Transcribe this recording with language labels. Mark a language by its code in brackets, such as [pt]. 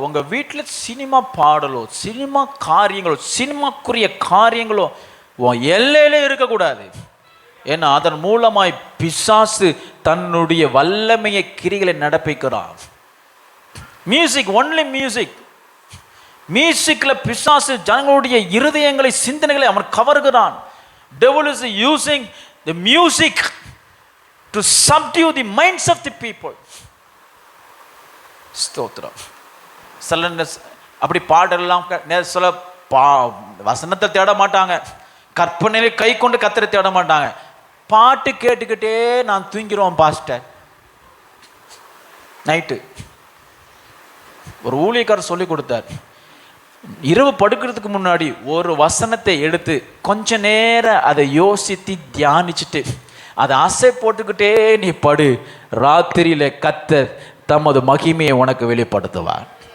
[ta] உங்கள் வீட்டில் cinema பாடலோ, cinema காரியங்களோ, சினிமாக்குரிய காரியங்களோ எல்லையிலே இருக்கக்கூடாது. ஏன்னா அதன் மூலமாய் பிசாசு தன்னுடைய வல்லமையை கிரிகளை நடப்பிக்கிறான். [en] Music, only music. [ta] மியூசிக்கில் பிசாசு ஜனங்களுடைய இருதயங்களை, சிந்தனைகளை அவன் கவர்கிறான். [en] Devil is using the music to subdue the minds of the people. [ta] ஸ்தோத்திரம். சில அப்படி பாடலாம் சொல்ல வசனத்தை தேட மாட்டாங்க, கற்பனையில கை கொண்டு கர்த்தரை தேட மாட்டாங்க. பாட்டு கேட்டுக்கிட்டே நான் தூங்கிடுவோம் பாஸ்டர். நைட்டு ஒரு ஊழியக்காரர் சொல்லி கொடுத்தார், இரவு படுக்கிறதுக்கு முன்னாடி ஒரு வசனத்தை எடுத்து கொஞ்ச நேரம் அதை யோசித்து தியானிச்சுட்டு அதை ஆசை போட்டுக்கிட்டே நீ படு, ராத்திரியில கர்த்தர் தமது மகிமையை உனக்கு வெளிப்படுத்துவார்.